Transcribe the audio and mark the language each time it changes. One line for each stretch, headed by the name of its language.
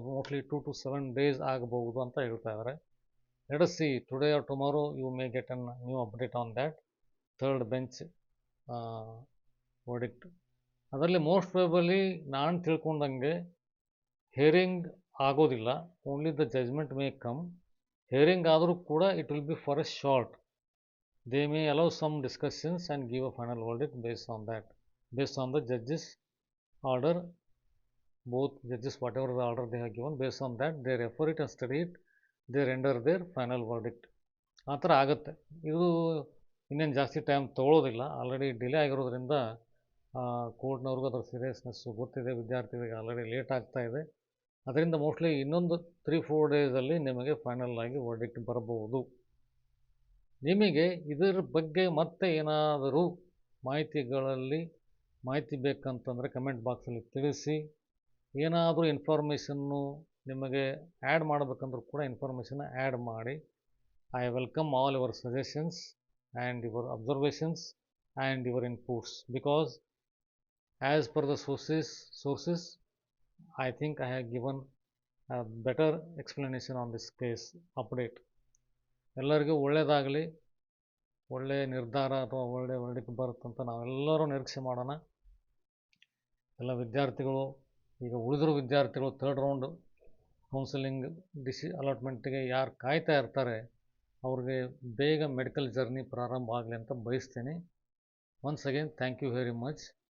English: mostly 2 to 7 days
Kannada: ಆಗಬಹುದು ಅಂತ ಹೇಳ್ತಾ ಇದ್ದಾರೆ.
English: Let us see today or tomorrow you may get an new update on that third bench verdict.
Kannada: ಅದರಲ್ಲಿ
English: most probably
Kannada: ನಾನು ತಿಳ್ಕೊಂಡಂಗೆ hearing ಆಗೋದಿಲ್ಲ.
English: Only the judgement may come. Hearing
Kannada: ಆದರೂ ಕೂಡ
English: It will be for a short. They may allow some discussions and give a final verdict based on that, based on the judge's order. Both judges, whatever the order they have given, based on that, they refer it and study it, they render their final verdict.
Kannada: ಆ ಥರ ಆಗುತ್ತೆ. ಇದು ಇನ್ನೇನು ಜಾಸ್ತಿ time ತೊಗೊಳ್ಳೋದಿಲ್ಲ. Already delay ಆಗಿರೋದ್ರಿಂದ ಕೋರ್ಟ್ನವ್ರಿಗೂ ಅದರ seriousness ಗೊತ್ತಿದೆ, ವಿದ್ಯಾರ್ಥಿಗಳಿಗೆ ಆಲ್ರೆಡಿ ಲೇಟ್ ಆಗ್ತಾ ಇದೆ. ಅದರಿಂದ ಮೋಸ್ಟ್ಲಿ ಇನ್ನೊಂದು 3-4 ಡೇಸಲ್ಲಿ ನಿಮಗೆ ಫೈನಲ್ ಆಗಿ ವರ್ಡಿಕ್ಟ್ ಬರಬಹುದು. ನಿಮಗೆ ಇದರ ಬಗ್ಗೆ ಮತ್ತೆ ಏನಾದರೂ ಮಾಹಿತಿ ಬೇಕಂತಂದರೆ ಕಮೆಂಟ್ ಬಾಕ್ಸಲ್ಲಿ ತಿಳಿಸಿ. ಏನಾದರೂ ಇನ್ಫಾರ್ಮೇಷನ್ನು ನಿಮಗೆ ಆ್ಯಡ್ ಮಾಡಬೇಕಂದ್ರೂ ಕೂಡ ಇನ್ಫಾರ್ಮೇಷನ್ನ ಆ್ಯಡ್ ಮಾಡಿ.
English: I welcome all your suggestions and your observations and your inputs, because as per the sources I think I have given a better explanation on this case update.
Kannada: ಎಲ್ಲರಿಗೂ ಒಳ್ಳೆಯದಾಗಲಿ, ಒಳ್ಳೆಯ ನಿರ್ಧಾರ ಅಥವಾ ಒಳ್ಳೆಯ verdict ಬರುತ್ತಂತ ನಾವೆಲ್ಲರೂ ನಿರೀಕ್ಷೆ ಮಾಡೋಣ. ಎಲ್ಲ ವಿದ್ಯಾರ್ಥಿಗಳು, ಈಗ ಉಳಿದಿರೋ ವಿದ್ಯಾರ್ಥಿಗಳು ಥರ್ಡ್ ರೌಂಡ್ ಕೌನ್ಸಿಲಿಂಗ್ ಅಲಾಟ್ಮೆಂಟ್ಗೆ ಯಾರು ಕಾಯ್ತಾ ಇರ್ತಾರೆ ಅವ್ರಿಗೆ ಬೇಗ ಮೆಡಿಕಲ್ ಜರ್ನಿ ಪ್ರಾರಂಭ ಆಗಲಿ ಅಂತ ಬಯಸ್ತೀನಿ.
English: Once again thank you very much.